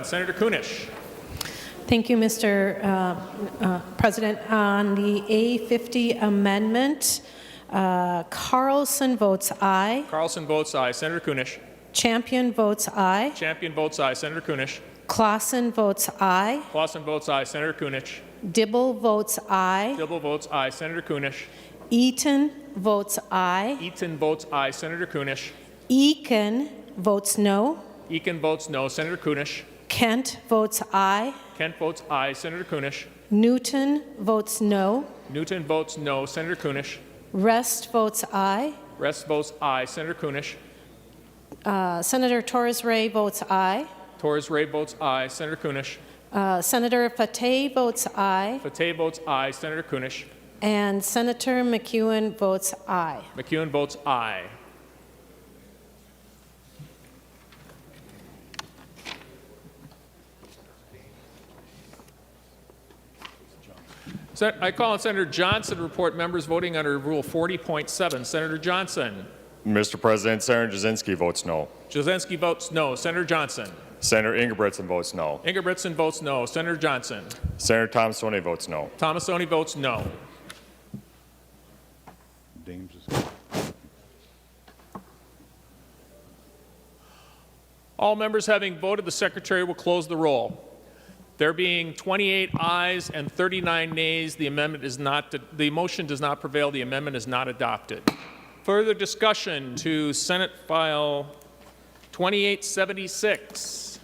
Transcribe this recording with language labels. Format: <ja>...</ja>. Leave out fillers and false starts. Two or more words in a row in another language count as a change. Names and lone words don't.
<en>Senator Kunish. Thank you, Mr. President. On the A50 amendment, Carlson votes aye. Carlson votes aye. Senator Kunish. Champion votes aye. Champion votes aye. Senator Kunish. Clausen votes aye. Clausen votes aye. Senator Kunish. Dibble votes aye. Dibble votes aye. Senator Kunish. Eaton votes aye. Eaton votes aye. Senator Kunish. Eakin votes no. Eakin votes no. Senator Kunish. Kent votes aye. Kent votes aye. Senator Kunish. Newton votes no. Newton votes no. Senator Kunish. Rest votes aye. Rest votes aye. Senator Kunish. Senator Torres Ray votes aye. Torres Ray votes aye. Senator Kunish. Senator Fateh votes aye. Fateh votes aye. Senator Kunish. And Senator McEwen votes aye. McEwen votes aye. I call on Senator Johnson to report members voting under Rule 40.7. Senator Johnson. Mr. President, Senator Jasinski votes no. Jasinski votes no. Senator Johnson. Senator Ingebrigtsen votes no. Ingebrigtsen votes no. Senator Johnson. Senator Thomasoni votes no. Thomasoni votes no. Dames is All members having voted, the Secretary will close the roll. There being 28 ayes and 39 nays, the motion does not prevail. The amendment is not adopted. Further discussion to Senate File 2876.</en>